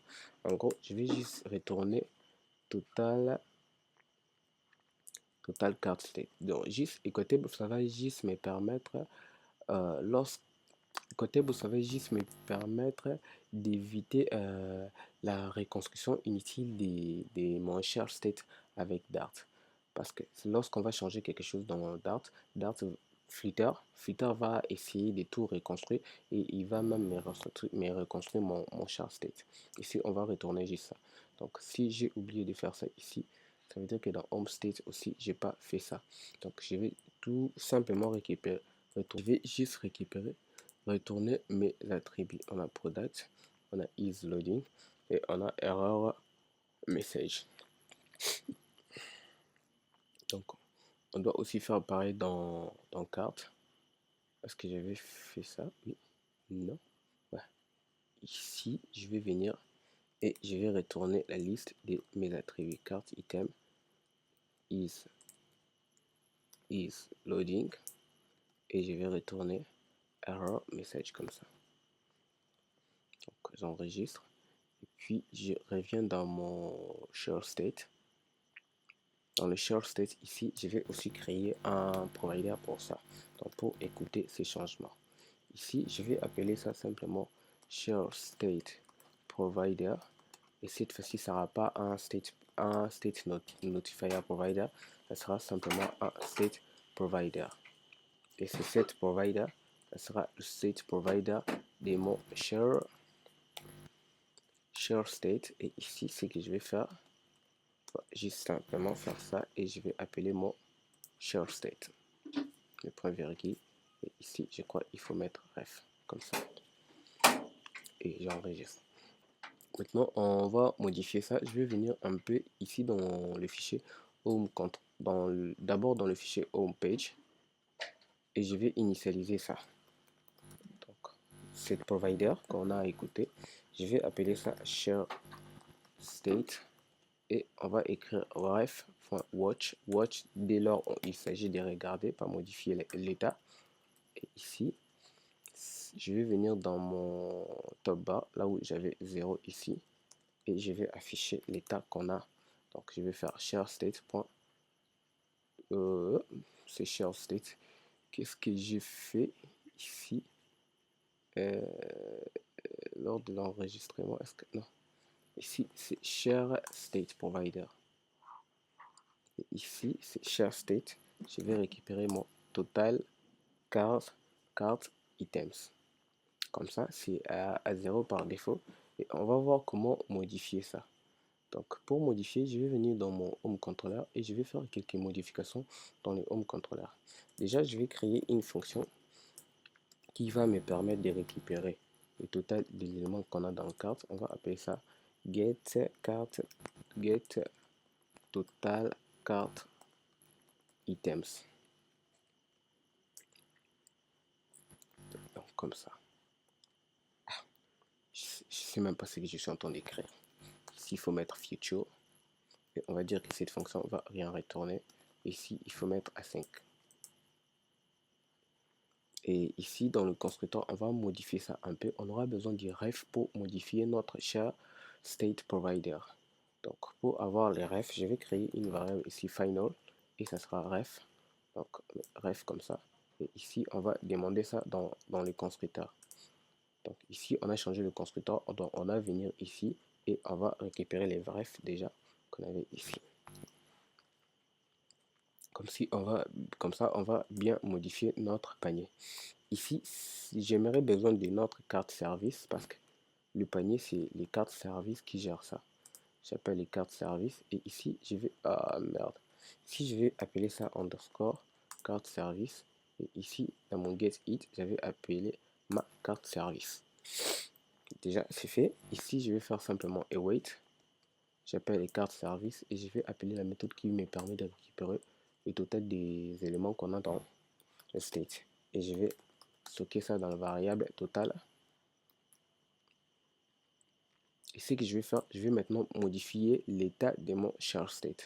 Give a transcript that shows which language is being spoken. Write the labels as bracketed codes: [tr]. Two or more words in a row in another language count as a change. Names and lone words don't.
[fr] En gros, je vais juste retourner [en] total cart state. [fr] Donc juste equatable, ça va juste me permettre ça va juste me permettre d'éviter la reconstruction inutile de mon [en] share state [fr] avec Dart. Parce que lorsqu'on va changer quelque chose dans Dart, Flutter va essayer de tout reconstruire et il va même me reconstruire mon [en] share state. [fr] Ici, on va retourner juste ça. Donc, si j'ai oublié de faire ça ici, ça veut dire que dans [en] Home State [fr] aussi, j'ai pas fait ça. Donc, je vais tout simplement récupérer. Je vais juste récupérer, retourner mes attributs. On a product, on a isLoading et on a [en] error message. [fr] Donc, on doit aussi faire pareil dans carte. Est-ce que j'avais fait ça? Oui. Non. Ouais. Ici, je vais venir et je vais retourner la liste de mes attributs. Carte [en] item is loading [fr] et je vais retourner [en] error message [fr] comme ça. Donc, j'enregistre et puis je reviens dans mon share state. Dans le [en] share state [fr] ici, je vais aussi créer un provider pour ça. Donc, pour écouter ces changements. Ici, je vais appeler ça simplement [en] share state provider. [fr] Et cette fois-ci, ça ne sera pas un [en] state notifier provider. [fr] Ça sera simplement un [en] state provider. [fr] Et ce [en] state provider, [fr] ça sera le state provider de mon [en] share state. [fr] Et ici, ce que je vais faire, juste simplement faire ça et je vais appeler mon [en] share state. [fr] Le point virgule. Et ici, je crois qu'il faut mettre ref comme ça. Et j'enregistre. Maintenant, on va modifier ça. Je vais venir un peu ici dans le fichier home d'abord dans le fichier [en] home page [fr] et je vais initialiser ça. Donc, cette provider qu'on a écouté, je vais appeler ça [en] share state [fr] et on va écrire ref.watch. Watch dès lors il s'agit de regarder, pas modifier l'état. Et ici, je vais venir dans mon [en] top bar, [fr] là où j'avais 0 ici, et je vais afficher l'état qu'on a. Donc, je vais faire [en] share state. [fr] C'est [en] share state. [fr] Qu'est-ce que j'ai fait ici lors de l'enregistrement? Est-ce que non? Ici, c'est [en] share state provider. [fr] Et ici, c'est [en] share state. [fr] Je vais récupérer mon [en] total card items. [fr] Comme ça, c'est à 0 par défaut. Et on va voir comment modifier ça. Donc, pour modifier, je vais venir dans mon [en] home controller [fr] et je vais faire quelques modifications dans le [en] home controller. [fr] Déjà, je vais créer une fonction qui va me permettre de récupérer le total des éléments qu'on a dans le carte. On va appeler ça [en] get total cart items. [fr] Donc, comme ça. Je sais même pas ce que je suis en train d'écrire. Ici, il faut mettre future. Et on va dire que cette fonction va rien retourner. Ici, il faut mettre à 5. Et ici, dans le constructeur, on va modifier ça un peu. On aura besoin du ref pour modifier notre [en] share state provider. [fr] Donc, pour avoir les refs, je vais créer une variable ici final et ça sera ref. Donc, ref comme ça. Et ici, on va demander ça dans le constructeur. Donc, ici, on a changé le constructeur. On a venir ici et on va récupérer les refs déjà qu'on avait ici. Comme ça, on va bien modifier notre panier. Ici, j'aimerais besoin de notre carte service parce que le panier, c'est les cartes service qui gèrent ça. J'appelle les cartes service et ici, je vais... Ah merde. Si je vais appeler ça underscore carte service et ici, dans mon get it, j'avais appelé ma carte service. Déjà, c'est fait. Ici, je vais faire simplement await. J'appelle les cartes service et je vais appeler la méthode qui me permet de récupérer le total des éléments qu'on a dans le state. Et je vais stocker ça dans la variable total. Et ce que je vais faire, je vais maintenant modifier l'état de mon [en] share state.